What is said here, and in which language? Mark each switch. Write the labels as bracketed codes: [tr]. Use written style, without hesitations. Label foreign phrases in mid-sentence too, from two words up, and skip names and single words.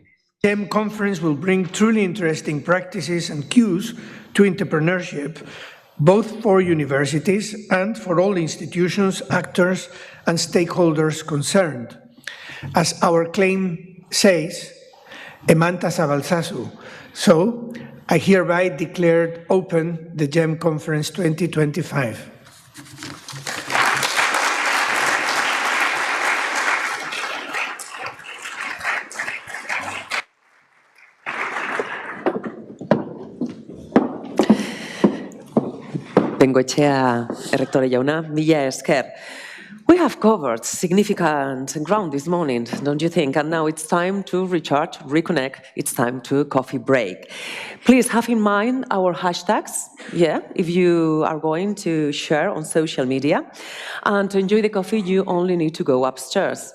[en] The GEM conference will bring truly interesting practices and cues to entrepreneurship, both for universities and for all institutions, actors, and stakeholders concerned. As our claim says, [eu] Emanta Zabalzazu. [en] So, I hereby declared open the GEM Conference 2025. [eu] Bengoechea errektore jauna, mila esker. [en] We have covered significant ground this morning, don't you think? And now it's time to recharge, reconnect. It's time to a coffee break. Please have in mind our hashtags, if you are going to share on social media. And to enjoy the coffee, you only need to go upstairs.